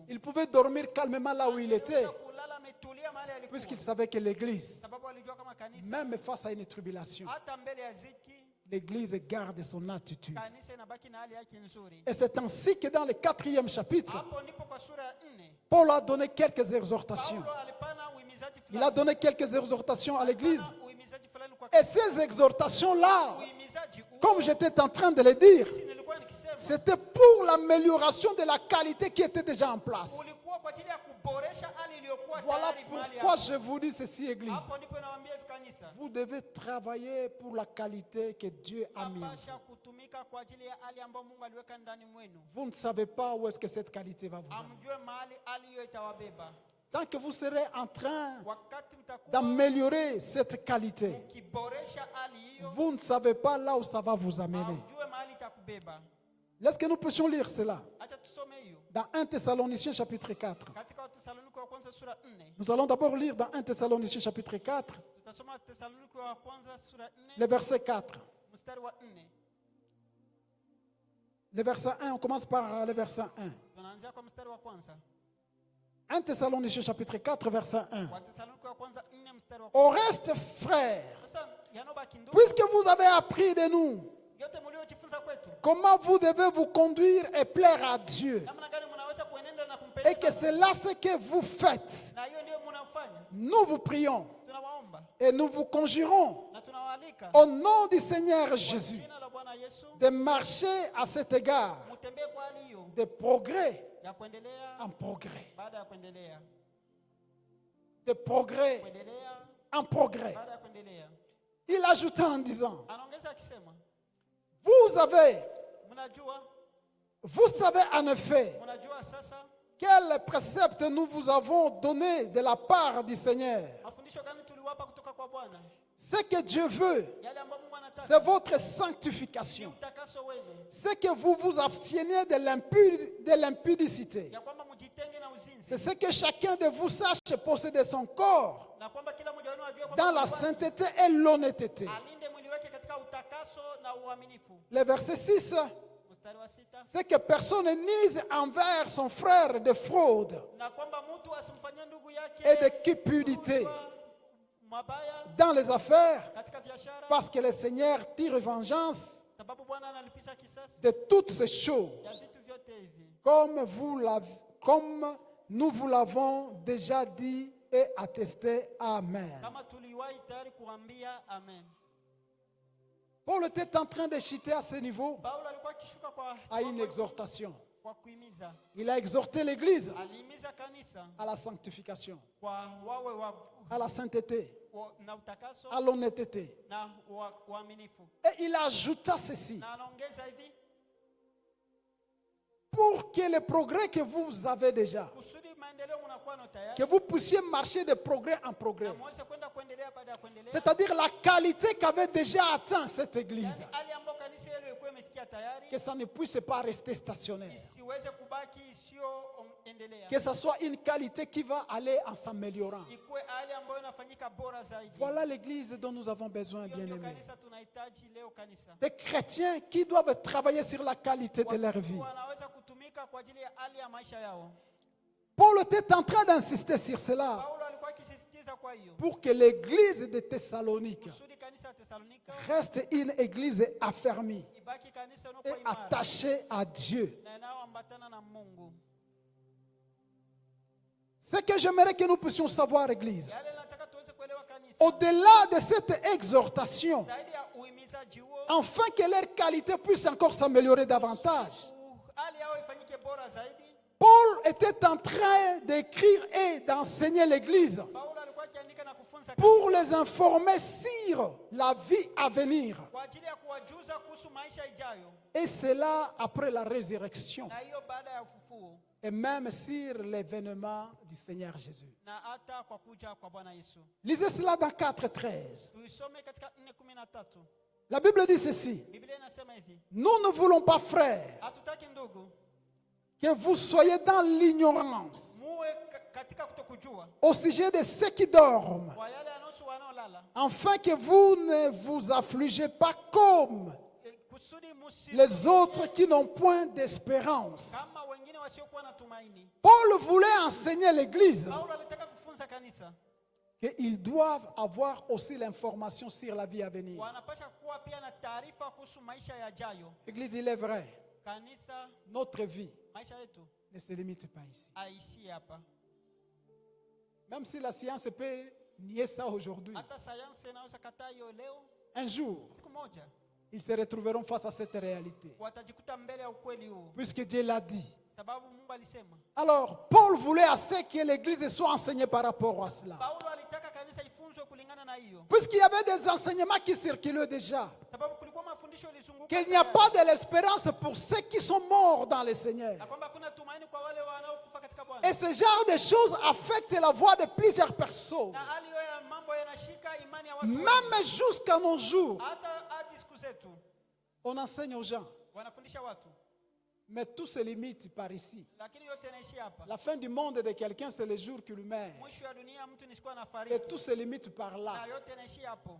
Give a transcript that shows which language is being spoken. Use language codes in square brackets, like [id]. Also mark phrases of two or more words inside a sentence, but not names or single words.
[fr] Il pouvait dormir calmement là où il était, [sw] Angeweza kulala ametulia mahali alikuwa, [fr] puisqu'il savait que l'Église, [sw] sababu alijua kama kanisa [fr] même face à une tribulation, [sw] hata mbele ya ziki, [fr] l'Église garde son attitude. [sw] kanisa inabaki na hali yake nzuri. [fr] Et c'est ainsi que dans le 4e chapitre, [sw] Hapo ndipo kwa sura ya 4 [fr] Paul a donné quelques exhortations. [sw] Paulo alipana uhimizaji [fr] Il a [sw] fulani. [fr] donné quelques exhortations à l'Église. [sw] Alipana uhimizaji fulani kwa [fr] Et ces exhortations-là, [sw] uhimizaji huu, [fr] comme j'étais en train de le dire, [sw] sisi nilikuwa nikisema [fr] c'était pour l'amélioration de la qualité qui était déjà en place. [sw] ulikuwa kwa ajili ya kuboresha hali iliyokuwa [fr] Voilà [sw] tayari mahali [fr] pourquoi [sw] hapo. [fr] je vous dis ceci, Église. [sw] Hapo ndipo nawaambia hivi kanisa, [fr] Vous devez travailler pour la qualité que Dieu a mise. [sw] napasha kutumika kwa ajili ya hali ambayo Mungu aliweka ndani mwenu. [fr] Vous ne savez pas où est-ce que cette qualité va vous amener. [sw] Amjue mahali hali hiyo itawabeba. [fr] Tant que vous serez en train [sw] wakati mtakuwa [fr] d'améliorer cette qualité, [sw] mkiboresha hali hiyo, [fr] vous ne savez pas là où ça va vous amener. [sw] haujue mahali itakubeba. [fr] Est-ce que nous puissions lire cela [sw] Acha tusome hiyo [fr] dans 1 Thessaloniciens chapitre 4? [sw] katika Wathesalonike wa kwanza sura 4. [fr] Nous allons d'abord lire dans 1 Thessaloniciens chapitre 4, [sw] Tutasoma Wathesalonike wa kwanza sura 4 [fr] le verset 4. [sw] mstari wa 4. [fr] Le verset 1, on commence par le verset 1. [sw] Tunaanzia kwa mstari wa kwanza. [fr] 1 Thessaloniciens chapitre 4, verset 1. [sw] Wathesalonike wa kwanza 4 mstari wa [fr] Au [sw] kwanza. [fr] reste, frères, [sw] Sasa yanobaki ndugu, [fr] puisque vous avez appris de nous [sw] yote mliojifunza kwetu, [fr] comment vous devez vous conduire et plaire à Dieu, [sw] namna gani mnaweza kuenenda na [fr] et que [sw] kumpendeza [fr] c'est là ce que vous faites, [sw] na hiyo ndio mnafanya. [fr] nous vous prions [sw] Tunawaomba [fr] et nous vous conjurons [sw] na tunawaalika [fr] au nom du Seigneur [sw] kwa [fr] Jésus [sw] jina la Bwana Yesu [fr] de marcher à cet égard [sw] mtembee kwa hali hiyo [fr] de progrès [sw] ya kuendelea [fr] en progrès, [sw] baada ya kuendelea, [fr] de progrès [sw] kuendelea [fr] en progrès. [sw] baada ya kuendelea. [fr] Il ajouta en disant, [sw] Anaongeza akisema, [fr] vous savez en effet [sw] mnajua sasa [fr] quel précepte nous vous avons donné de la part du Seigneur. [sw] mafundisho gani tuliwapa kutoka kwa Bwana, [fr] Ce que Dieu veut, [sw] yale ambayo Mungu anataka [fr] c'est votre [sw] ni [fr] sanctification. [sw] utakaso wenu, [fr] C'est que vous vous absteniez de l'impudicité. [sw] ya kwamba mjitenge na uzinzi, [fr] C'est ce que chacun de vous sache posséder son corps [sw] na kwamba kila mmoja wenu ajue [fr] dans [sw] kwamba [fr] la [sw] mwili wake [fr] sainteté et l'honnêteté. [sw] alinde mwili wake katika utakaso na uaminifu. [fr] Le verset 6, [sw] Mstari wa 6, [fr] c'est que personne ne nise envers son frère de fraude [sw] na kwamba mtu asimfanyie ndugu yake [fr] et de cupidité [sw] rushwa, mabaya [fr] dans les affaires, [sw] katika biashara, [fr] parce que le Seigneur tire vengeance [sw] sababu Bwana analipisha kisasi [fr] de toutes ces choses, [sw] ya vitu vyote hivi, [fr] comme nous vous l'avons déjà dit et attesté. Amen. [sw] kama tuliwahi tayari kuambia. Amen. [fr] Paul était en train de chuter à ce niveau [sw] Paulo alikuwa akishuka [fr] à une exhortation. [sw] kwa kuhimiza, [fr] Il a exhorté l'Église [sw] alihimiza kanisa [fr] à la sanctification, [sw] kwa wawe [fr] à la sainteté, [sw] na utakaso [fr] à l'honnêteté. [sw] na uaminifu, [fr] Et il ajouta ceci, [sw] na anaongeza hivi, [fr] pour que le progrès que vous avez déjà, [sw] kusudi maendeleo mnakuwa na tayari, [fr] que vous puissiez marcher de progrès en progrès. [sw] na mweze kwenda kuendelea baada ya kuendelea, [fr] C'est-à-dire la qualité qu'avait déjà atteint cette Église. [sw] yani hali ambayo kanisa hilo ilikuwa imefikia tayari, [fr] Que ça ne puisse pas rester stationnaire. [sw] isiweze kubaki isiyoendelea, [fr] Que ça soit une qualité qui va aller en s'améliorant. [sw] ikuwe hali ambayo inafanyika bora zaidi. [fr] Voilà l'Église dont nous avons besoin, [sw] Hiyo ndio [fr] bien-aimés. [sw] kanisa tunahitaji leo, kanisa [fr] Des chrétiens qui doivent travailler sur la qualité de leur vie. [sw] wanaweza kutumika kwa ajili ya hali ya maisha yao. [fr] Paul était en train d'insister sur cela [sw] Paulo alikuwa akisisitiza kwa hiyo [fr] pour que l'Église de Thessalonique [sw] kusudi kanisa ya Thessalonika [fr] reste une Église affermie [sw] ibaki kanisa [fr] et [sw] inayokuwa imara [fr] attachée à Dieu. [sw] na inayoambatana na Mungu. [fr] Ce que j'aimerais que nous puissions savoir, Église, [sw] Yale nataka tuweze kuelewa kanisa, [fr] au-delà de cette exhortation, [sw] zaidi ya uhimizaji huo, [fr] afin que leur qualité puisse encore s'améliorer davantage, [sw] hali yao ifanyike bora zaidi. [fr] Paul était en train d'écrire et d'enseigner l'Église [sw] Paulo alikuwa akiandika na kufunza [fr] pour les informer sur la vie à venir. [sw] kwa ajili ya kuwajuza kuhusu maisha ijayo, [fr] Et cela après la résurrection. [sw] na hiyo baada ya ufufuo, [fr] Et même sur l'événement du Seigneur Jésus. [sw] na hata kwa kuja kwa Bwana Yesu. [fr] Lisez cela dans 4.13. [sw] Tuisome katika 4:13. [fr] La Bible dit ceci. [sw] Biblia inasema hivi, [fr] Nous ne voulons pas, frères, [sw] hatutaki ndugu [fr] que vous soyez dans l'ignorance [sw] muwe katika kutokujua [fr] au sujet de ceux qui dorment, [sw] kwa yale yanayohusu wanaolala, [fr] afin que vous ne vous affligez pas comme [sw] kusudi [fr] les autres qui n'ont point d'espérance. [sw] kama wengine wasiokuwa na tumaini. [fr] Paul voulait enseigner l'Église [sw] Paulo alitaka kufunza kanisa [fr] qu'ils doivent avoir aussi l'information sur la vie à venir. [sw] wanapasha kuwa pia na taarifa kuhusu maisha yajayo. [fr] Église, il est vrai, [sw] Kanisa, [fr] notre vie [sw] maisha yetu [fr] ne se limite pas ici. [sw] aishi hapa. [fr] Même si la science peut nier ça aujourd'hui, [sw] Hata sayansi inaweza kataa hiyo leo, [fr] un jour, [sw] siku moja [fr] ils se retrouveront face à cette réalité. [sw] watajikuta mbele ya ukweli huu, [fr] Puisque Dieu l'a dit. [sw] sababu Mungu alisema. [fr] Alors, Paul voulait assez que l'Église soit enseignée par rapport à cela. [sw] Paulo alitaka kanisa ifunzwe kulingana na hiyo, [fr] Puisqu'il y avait des enseignements qui circulaient déjà. [sw] sababu kulikuwa mafundisho yalizunguka [fr] Qu'il n'y a [sw] tayari, [fr] pas de l'espérance pour ceux qui sont morts dans le Seigneur. [sw] na kwamba kuna tumaini kwa wale wanaokufa katika Bwana. [fr] Et ce genre de choses affecte la voix de plusieurs personnes. [sw] Na hali hiyo ya mambo yanashika imani ya watu wengi. [fr] Même jusqu'à nos jours, [sw] Hata hadi siku zetu [fr] on enseigne aux gens. [sw] wanafundisha watu, [fr] Mais tout se limite par ici. [sw] lakini yote yanaishi hapa. [fr] La fin du monde de quelqu'un, c'est le jour qu'il meurt. [sw] Mwisho wa dunia mtu ni siku [fr] Et [sw] anafariki, [fr] tout se limite par [sw] na [fr] là. [sw] yote yanaishi hapo.